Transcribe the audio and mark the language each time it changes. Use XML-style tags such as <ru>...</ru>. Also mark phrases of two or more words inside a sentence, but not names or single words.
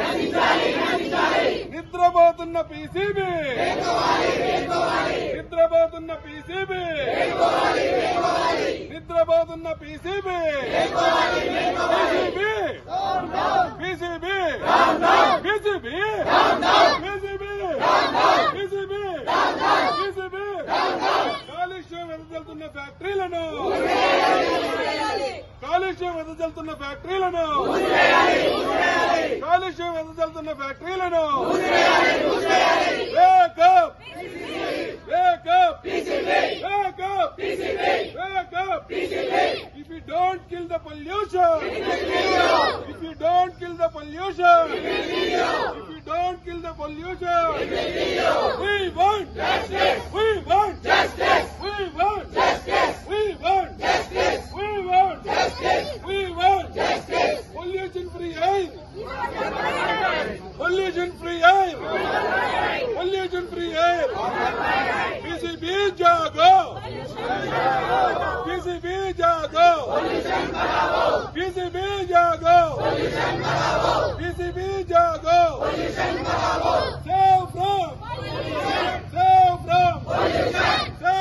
<te>నిద్రపోతున్న పీసీబీ, నిద్రపోతున్న పీసీబీ, నిద్రపోతున్న పీసీబీ, పీసీబీ, పీసీబీ, పీసీబీ, పీసీబీ, పీసీబీ, కాలుష్యం వెదజల్లుతున్న ఫ్యాక్టరీలను, కాలుష్యం వెదజల్లుతున్న ఫ్యాక్టరీలను, కాలుష్యం వెదజల్లుతున్న ఫ్యాక్టరీలను</te> <en>wake up, wake up, wake up, wake up. If you don't kill the pollution, if you don't kill the pollution, if you don't kill the pollution, we want justice, we want justice, we want justice, we want justice, we want justice, we want justice. Pollution free air, pollution free air, pollution free air,</en> <hi>पीसीबी जागो, पीसीबी जागो, पीसीबी जागो, पीसीबी जागो,</hi> <en>save from pollution,</en>